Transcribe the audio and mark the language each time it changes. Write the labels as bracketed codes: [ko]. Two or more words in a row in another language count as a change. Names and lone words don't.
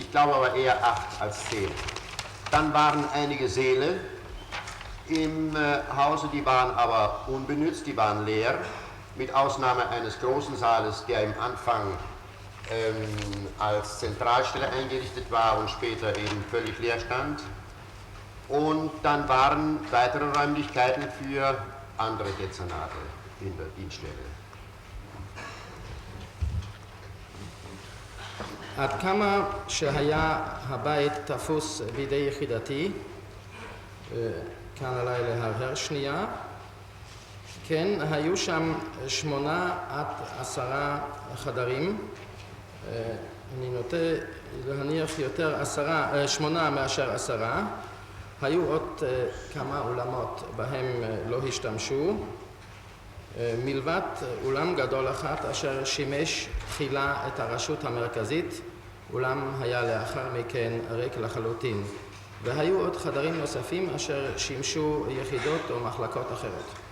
[de] Ich glaube aber eher 8 als 10. Dann waren einige Säle im Hause, die waren aber unbenützt, die waren leer, mit Ausnahme eines großen Saales, der im Anfang als Zentralstelle eingerichtet war und später eben völlig leer stand. Und dann waren weitere Räumlichkeiten für andere Dezernate in der Dienststelle. [he] עד כמה שהיה הבית תפוס בידי יחידתי, כאן עליי להרהר שנייה, כן, היו שם 8 עד 10 חדרים, אני נוטה להניח יותר 8 מאשר 10, היו עוד כמה אולמות בהם לא השתמשו, מלבד אולם גדול אחת אשר שימש תחילה את הרשות המרכזית, אולם היה לאחר מכן ריק לחלוטין, והיו עוד חדרים נוספים אשר שימשו יחידות או מחלקות אחרות.